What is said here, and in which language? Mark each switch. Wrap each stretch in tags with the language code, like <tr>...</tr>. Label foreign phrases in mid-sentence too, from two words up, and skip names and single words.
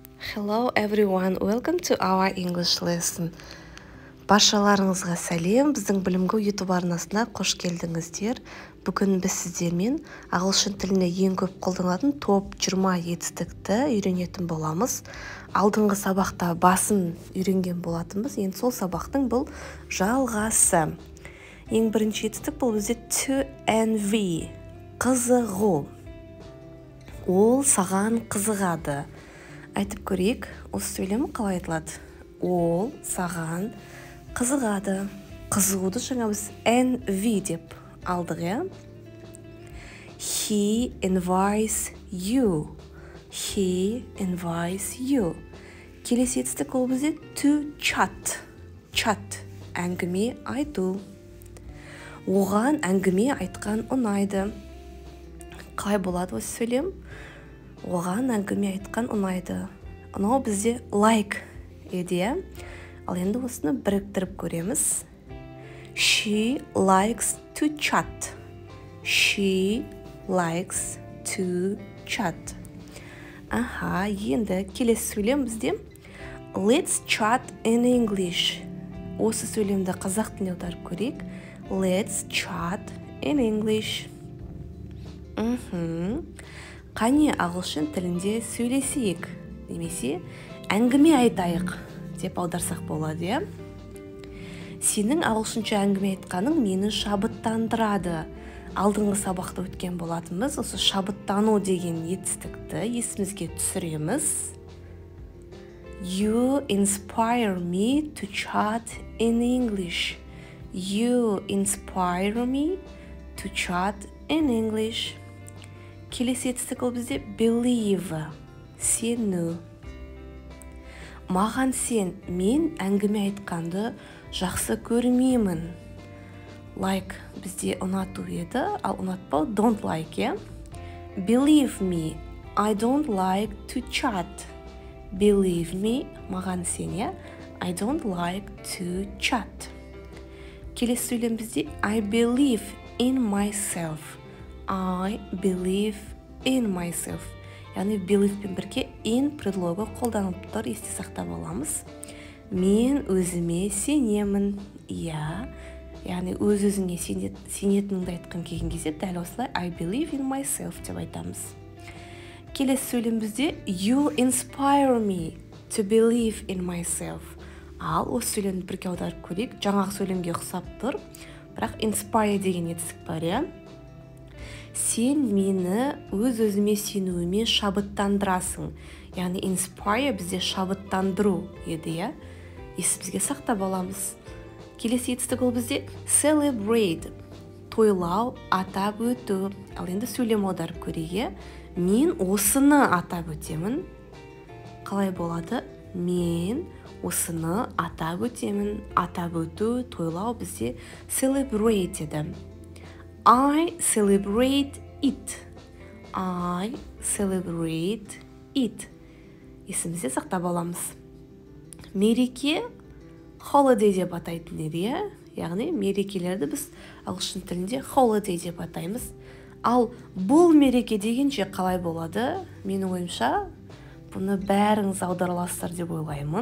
<en>Hello everyone, welcome to our English lesson.</en> <kk>Баршаларыңызға сәлем, біздің білімгі YouTube арнасына қош келдіңіздер. Бүгін біз сіздермен ағылшын тіліне ең көп қолданылатын топ 20 етістікті үйренетін боламыз. Алдыңғы сабақта басын үйренген болатынбыз, енді сол сабақтың бұл жалғасы. Ең бірінші етістік бұл бізде</kk> <en>to envy,</en> <kk>қызығу. Ол саған қызығады. Айтып көрейік, осы сөйлем қалай айтылады? Ол саған қызығады. Қызығуды жаңа біз envy деп алдық, иә?</kk> <en>He envies you. He envies you.</en> <kk>Келесі етістік ол бізде</kk> <en>to chat.</en> <kk>Chat, әңгіме айту. Оған әңгіме айтқан ұнайды. Қалай болады осы сөйлем? Оған әңгіме айтқан ұнайды. Ұнау бізде like еді. Ал енді осыны біріктіріп көреміз.</kk> <en>She likes to chat. She likes to chat.</en> <kk>Енді келесі сөйлем бізде</kk> <en>let's chat in English.</en> <kk>Осы сөйлемді қазақ тіліне аударып көрейік.</kk> <en>Let's chat in English.</en> <kk>Қане ағылшын тілінде сөйлесейік, немесе әңгіме айтайық деп аударсақ болады, иә? Сенің ағылшынша әңгіме айтқаның мені шабыттандырады. Алдыңғы сабақта өткен болатынбыз, осы шабыттану деген етістікті есімізге түсіреміз.</kk> <en>You inspire me to chat in English. You inspire me to chat in English.</en> <kk>Келесі етістік ол бізде believe, сену. Маған сен, мен әңгіме айтқанды жақсы көрмеймін. Like бізде ұнату еді, ал ұнатпау</kk> <en>don't like,</en> <kk>иә?</kk> <en>Believe me, I don't like to chat. Believe me,</en> <kk>маған сен, иә?</kk> <en>I don't like to chat.</en> <kk>Келесі сөйлем бізде</kk> <en>I believe in myself. I believe in myself.</en> <kk>Яғни believe пен бірге in предлогы қолданып тұр, есте сақтап аламыз. Мен өзіме сенемін. Иә, яғни өз-өзіңе сенетініңді айтқан келген кезде дәл осылай</kk> <en>I believe in myself</en> <kk>деп айтамыз. Келесі сөйлем бізде</kk> <en>you inspire me to believe in myself.</en> <kk>Ал осы сөйлемді бірге аударып көрейік. Жаңағы сөйлемге ұқсап тұр, бірақ inspire деген етістік бар, иә? Сен мені өз-өзіме сенуіме шабыттандырасың. Яғни inspire бізде шабыттандыру еді, иә? Есімізге сақтап аламыз. Келесі етістік ол бізде celebrate, тойлау, атап өту. Ал енді сөйлем аударып көрейік. Мен осыны атап өтемін. Қалай болады? Мен осыны атап өтемін. Атап өту, тойлау бізде celebrate еді.</kk> <en>I celebrate it. I celebrate it.</en> <kk>Есімізде сақтап аламыз. Мереке holiday деп атайтын еді, иә? Яғни мерекелерді біз ағылшын тілінде holiday деп атаймыз. Ал бұл мереке дегенше қалай болады? Менің ойымша, бұны бәріңіз аудараласыздар деп ойлаймын.</kk>